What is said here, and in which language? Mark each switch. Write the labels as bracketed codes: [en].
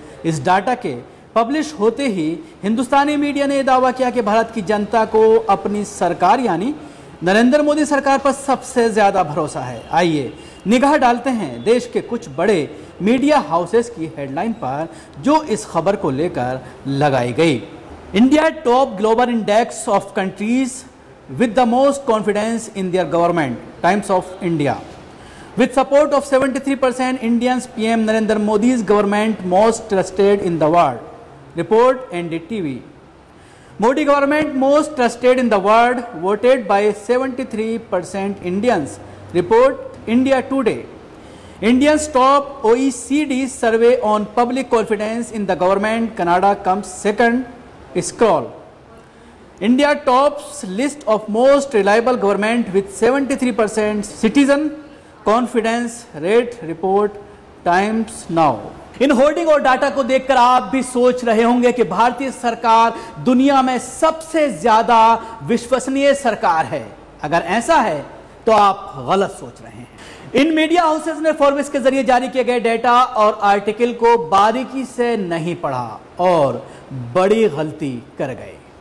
[hi] इस डाटा के पब्लिश होते ही हिंदुस्तानी मीडिया ने दावा किया कि भारत की जनता को अपनी सरकार यानी नरेंद्र मोदी सरकार पर सबसे ज्यादा भरोसा है। आइए निगाह डालते हैं देश के कुछ बड़े मीडिया हाउसेस की हेडलाइन पर जो इस खबर को लेकर लगाई गई। [en] India top global index of countries with the most confidence in their government, Times of India. With support of 73% Indians, PM Narendra Modi's government most trusted in the world. Report NDTV. Modi government most trusted in the world, voted by 73% Indians. Report India Today. Indians top OECD survey on public confidence in the government. Canada comes second. Scroll. India tops list of most reliable government with 73% citizen confidence rate. Report Times Now. [hi] In hoarding और data को देखकर आप भी सोच रहे होंगे कि भारतीय सरकार दुनिया में सबसे ज्यादा विश्वसनीय सरकार है। अगर ऐसा है तो आप गलत सोच रहे हैं। इन मीडिया हाउसेस ने फोर्ब्स के जरिए जारी किए गए डेटा और आर्टिकल को बारीकी से नहीं पढ़ा और बड़ी गलती कर गए।